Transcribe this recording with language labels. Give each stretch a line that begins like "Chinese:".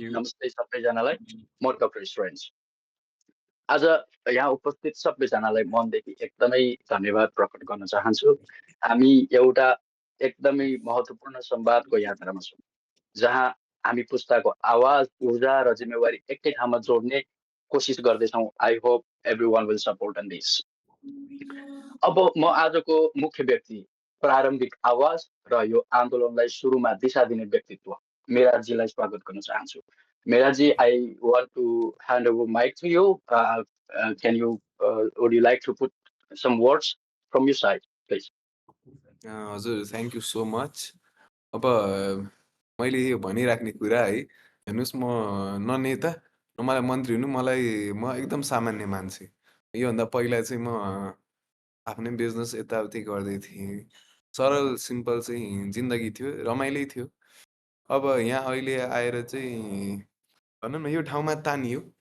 Nepali: Namaste सबैजनालाई। म doctor student. आज यहाँ उपस्थित सबैजनालाई मनदेखि एकदमै धन्यवाद प्रकट गर्न चाहन्छु। हामी एउटा एकदमै महत्त्वपूर्ण संवादको यात्रामा छौँ जहाँ हामी पुस्ताको आवाज ऊर्जा र जिम्मेवारी एकै ठाउँमा जोड्ने कोसिस गर्दैछौँ।
English: I hope everyone will support in this.
Nepali: अब म आजको मुख्य व्यक्ति प्रारम्भिक आवाज र यो आन्दोलनलाई सुरुमा दिशा दिने व्यक्तित्व मिराजीलाई स्वागत गर्न चाहन्छु।
English: Miraji, I want to hand over mic to you. Would you like to put some words from your side, please? हजुर, thank you so much.
Nepali: अब मैले यो भनिराख्ने कुरा है, हेर्नुहोस् म न नेता न मलाई मन्त्री हुनु, म एकदम सामान्य मान्छे। योभन्दा पहिला चाहिँ म आफ्नै बिजनेस यताउति गर्दै थिएँ। सरल सिम्पल चाहिँ जिन्दगी थियो, रमाइलै थियो। अब यहाँ अहिले आएर चाहिँ भनौँ न यो ठाउँमा तानियो।